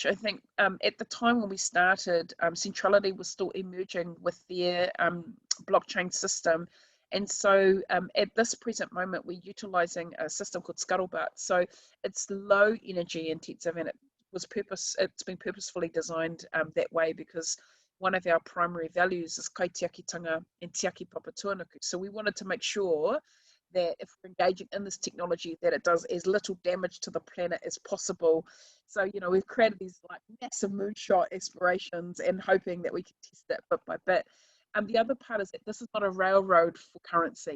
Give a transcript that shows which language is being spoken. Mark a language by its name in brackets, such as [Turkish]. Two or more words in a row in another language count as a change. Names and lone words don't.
[English] I think at the time when we started, Centrality was still emerging with their blockchain system. And so at this present moment, we're utilising a system called Scuttlebutt. So it's low energy intensive, and it's been purposefully designed that way, because one of our primary values is kaitiakitanga and [Māori] tiaki papa tuanuku. [English] So we wanted to make sure that if we're engaging in this technology, that it does as little damage to the planet as possible. So, you know, we've created these like massive moonshot aspirations and hoping that we can test it bit by bit. The other part is that this is not a railroad for currency.